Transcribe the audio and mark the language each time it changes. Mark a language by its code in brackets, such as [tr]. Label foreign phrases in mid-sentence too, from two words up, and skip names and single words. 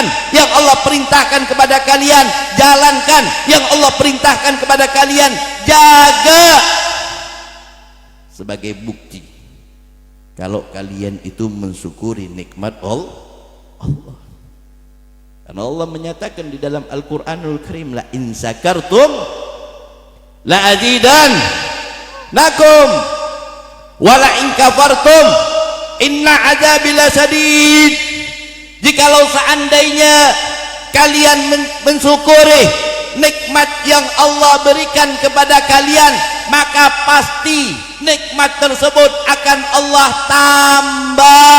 [id] Yang Allah perintahkan kepada kalian, jalankan. Yang Allah perintahkan kepada kalian, jaga. Sebagai bukti kalau kalian itu mensyukuri nikmat Allah. Karena Allah menyatakan di dalam Al-Quranul Karim, [ar] لئن شكرتم لأزيدنكم ولئن كفرتم إن عذابي لشديد. [id] Jikalau seandainya kalian mensyukuri nikmat yang Allah berikan kepada kalian, maka pasti nikmat tersebut akan Allah tambah.